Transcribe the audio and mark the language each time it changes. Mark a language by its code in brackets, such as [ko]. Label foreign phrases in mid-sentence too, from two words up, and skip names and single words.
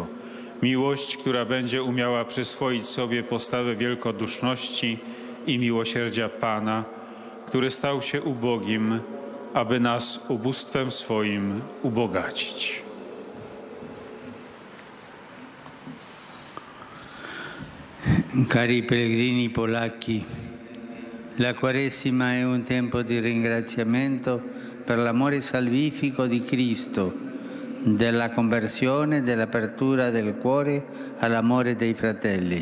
[pl] Miłość, która będzie umiała przyswoić sobie postawę wielkoduszności i miłosierdzia Pana, który stał się ubogim, aby nas ubóstwem swoim ubogacić. [it] Cari pellegrini polacchi, la Quaresima è un tempo di ringraziamento per l'amore salvifico di Cristo, della conversione e dell'apertura del cuore all'amore dei fratelli.